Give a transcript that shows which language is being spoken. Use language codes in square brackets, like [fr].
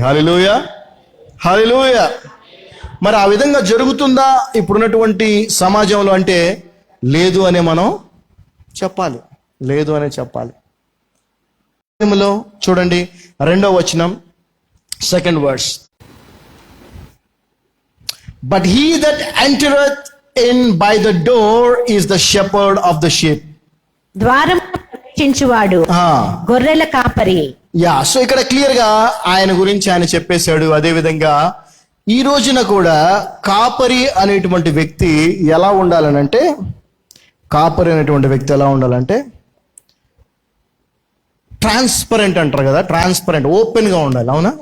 [te] హల్లెలూయా, హల్లెలూయా. మరి ఆ విధంగా జరుగుతుందా ఇప్పుడున్నటువంటి సమాజంలో అంటే లేదు అనే మనం చెప్పాలి, లేదు అనే చెప్పాలి. చూడండి 2వ వచనం, [en] 2nd verse. But he that entereth in by the door is the shepherd of the sheep. [te] ద్వారమున ప్రవేశించువాడు గొర్రెల కాపరి. సో ఇక్కడ క్లియర్ గా ఆయన గురించి ఆయన చెప్పేశాడు. అదే విధంగా ఈ రోజున కూడా కాపరి అనేటువంటి వ్యక్తి ఎలా ఉండాలనంటే, కాపరి అనేటువంటి వ్యక్తి ఎలా ఉండాలంటే ట్రాన్స్పరెంట్ అంటారు కదా, ట్రాన్స్పరెంట్, ఓపెన్ గా ఉండాలి. అవునా?